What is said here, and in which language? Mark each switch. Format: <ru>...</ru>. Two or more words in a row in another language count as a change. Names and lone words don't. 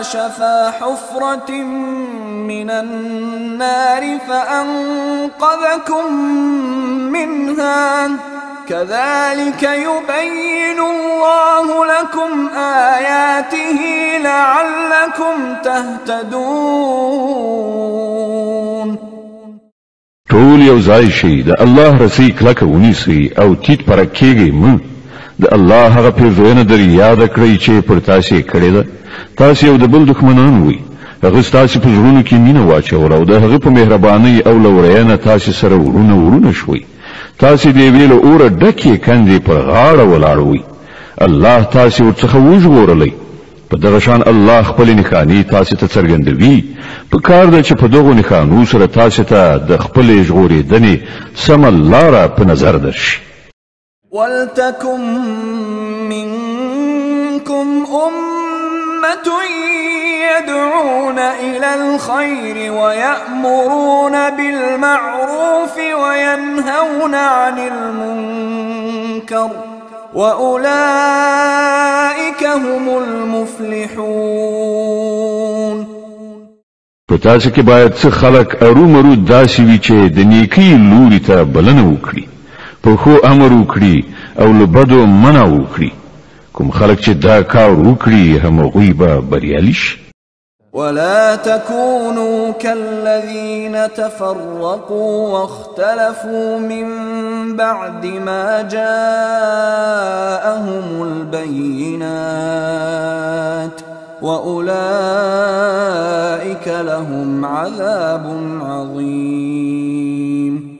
<ar>شفا حفرة من النار فأنقذكم منها كذلك يبين الله لكم آياته لعلكم تهتدون.</ar> <ps>ټول یو ځای شي د الله رسي کلکه ونیسئ او تیت پرک کېږئ مه. د الله هغه پیرزوینه در یاده کړئ چې پر تاسې یې کړې ده. تاسې یو د بل دښمنان وئ. هغه ستاسې په زړونو کې مینه واچوله او د هغه په مهربانۍ او لورینه تاسې سره ورونه شوئ. تاسې د یوې له اوره ډکې کندې پر غاړه ولاړوئ. الله تاسې ورڅخه وژغورلی. په دغه شان الله خپل نښانې تاسې ته څرګندوي. په کار ده چې په دغو نښانو سره تاسې ته د خپلې ژغورېدنې سمه لاره په نظر درشي.</ps> <ar>ولتكن منكم أمة يدعون إلى الخير ويأمرون بالمعروف وينهون عن المنكر وأولئك هم المفلحون.</ar> <ps>په تاسو کې باید څه خلک ارومرو داسې وي چې د نیکۍ لوري ته بلنه وکړي، په ښو امر وکړي او له بدو منع وکړي. کوم خلک چې دا کار وکړي همغوی به بریالي شي.</ps> <ar>ولا تكونوا كالذين تفرقوا واختلفوا من بعد ما جاءهم البينات وأولئك لهم عذاب عظيم.</ar>